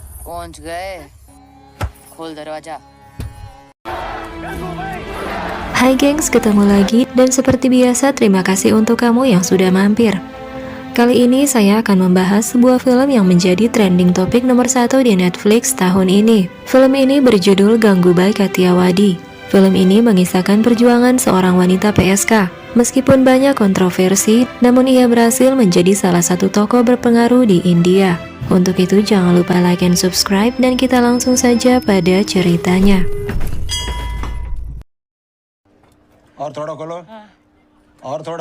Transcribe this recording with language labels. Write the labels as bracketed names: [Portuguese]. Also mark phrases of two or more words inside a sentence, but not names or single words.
[Hindi] पहुंच गए खोल दरवाजा. [Indonesian] Hai gengs, ketemu lagi dan seperti biasa terima kasih untuk kamu yang sudah mampir. Kali ini saya akan membahas sebuah film yang menjadi trending topik nomor 1 di Netflix tahun ini. Film ini berjudul Gangubai Kathiawadi. Film ini mengisahkan perjuangan seorang wanita PSK. Meskipun banyak kontroversi, namun ia berhasil menjadi salah satu tokoh berpengaruh di India. Untuk itu jangan lupa [English] like and subscribe [Indonesian] dan kita langsung saja pada ceritanya. [Hindi] और थोड़ा खोलो और थोड़ा